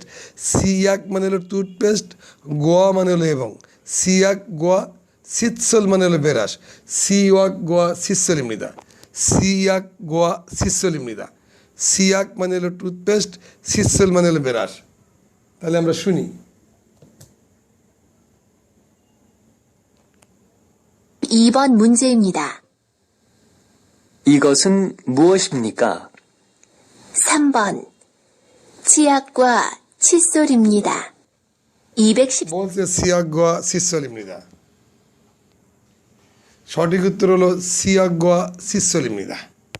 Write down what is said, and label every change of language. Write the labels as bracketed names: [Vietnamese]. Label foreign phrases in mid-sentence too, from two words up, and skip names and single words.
[Bangla] সিয়াক মানে হলো টুথপেস্ট, গোয়া মানে হলো এবং, [Korean] 치약과, [Bangla] সিৎসল মানে হলো ব্রাশ, [Korean] 치약과 칫솔입니다, 치약과 칫솔입니다. [Bangla] সিয়াক মানে হলো টুথপেস্ট, সিৎসল মানে হলো ব্রাশ। তাহলে আমরা শুনি। [Korean] 2번 문제입니다. 이것은 무엇입니까? 3번 치약과 칫솔입니다. [Bangla] 210, বলছে [Korean] 치약과 칫솔입니다. [Bangla] সঠিক উত্তর হলো [Korean] 치약과 칫솔입니다.